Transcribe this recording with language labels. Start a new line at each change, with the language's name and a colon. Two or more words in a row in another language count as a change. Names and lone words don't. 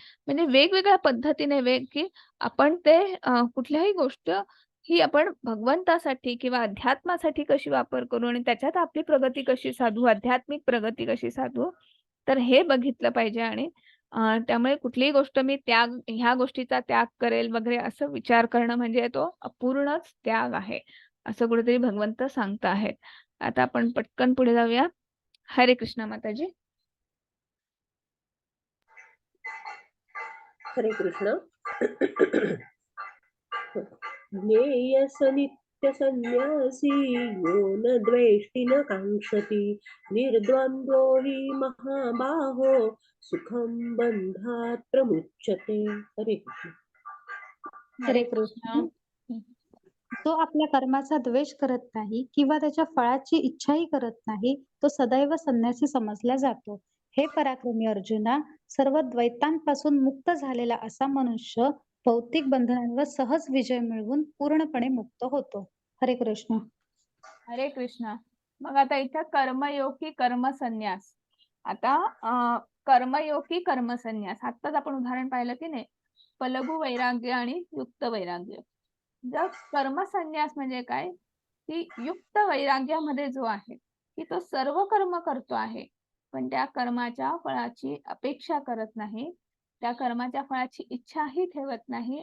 Marathi: म्हणजे वेगवेगळ्या पद्धतीने की आपण ते कुठल्याही गोष्ट ही आपण भगवंतासाठी किंवा अध्यात्मासाठी कशी वापर करू आणि त्याच्यात आपली प्रगती कशी साधू, आध्यात्मिक प्रगती कशी साधू, तर हे बघितलं पाहिजे. आणि त्यामुळे कुठलीही गोष्ट मी ह्या गोष्टीचा त्याग करेल वगैरे असं विचार करणं म्हणजे तो अपूर्णच त्याग आहे, असं कुठेतरी भगवंत सांगत आहेत. आता आपण पटकन पुढे जाऊया. हरे कृष्ण माताजी. हरे कृष्ण.
Sanskrit: ज्ञेयस नित्य संन्यासी यो न द्वेष्टि न कांक्षति निर्द्वंद्वो हि महाबाहो सुखं बंधात् प्रमुच्यते.
Marathi: हरे कृष्ण. हरे कृष्ण. जो आपल्या कर्माचा द्वेष करत नाही किंवा त्याच्या फळाची इच्छाही करत नाही, तो सदैव संन्यासी समजला जातो. हे पराक्रमी अर्जुना, सर्व द्वैतांपासून मुक्त झालेला असा मनुष्य भौतिक बंधनांवर सहज विजय मिळवून पूर्णपणे मुक्त होतो. हरे कृष्ण. हरे कृष्ण. मग आता इथं कर्मयोग की कर्मसन्यास. आता कर्मयोग की कर्मसन्यास. आत्ताच आपण उदाहरण पाहिलं की नाही, पलगू वैराग्य आणि युक्त वैराग्य. जर कर्मसन्यास म्हणजे काय, की युक्त वैराग्यामध्ये जो आहे की तो सर्व कर्म करतो आहे, पण त्या कर्माच्या फळाची अपेक्षा करत नाही, त्या कर्माच्या फळाची इच्छाही ठेवत नाही.